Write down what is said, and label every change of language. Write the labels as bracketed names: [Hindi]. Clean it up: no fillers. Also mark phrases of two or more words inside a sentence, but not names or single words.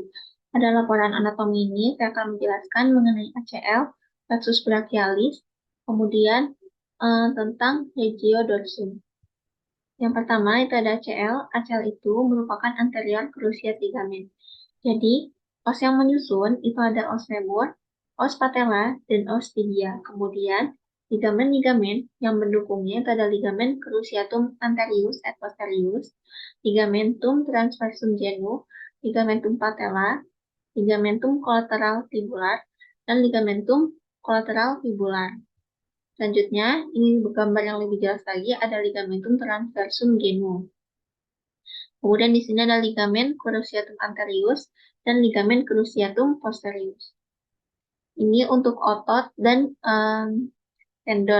[Indonesian] Pada laporan anatomi ini, saya akan menjelaskan mengenai ACL, [Latin] plexus brachialis, [Indonesian] kemudian tentang [Latin] regio dorsum. [Indonesian] Yang pertama itu ada ACL. ACL itu merupakan [English] anterior cruciate ligament. [Indonesian] Jadi, os yang menyusun itu ada [Latin] os femur, os patella, [Indonesian] dan [Latin] os tibia. [Indonesian] Kemudian, ligamen-ligamen yang mendukungnya itu ada ligamen [Latin] cruciatum anterius et posterius, ligamentum transversum genu, ligamentum patella, ligamentum collateral tibular, [Indonesian] dan [Latin] ligamentum collateral fibular. [Indonesian] Selanjutnya, ini gambar yang lebih jelas lagi ada [Latin] ligamentum transversum genu. [Indonesian] Kemudian di sini ada ligamen [Latin] cruciatum anterius [Indonesian] dan ligamen [Latin] cruciatum posterius. [Indonesian] Ini untuk otot dan tendon.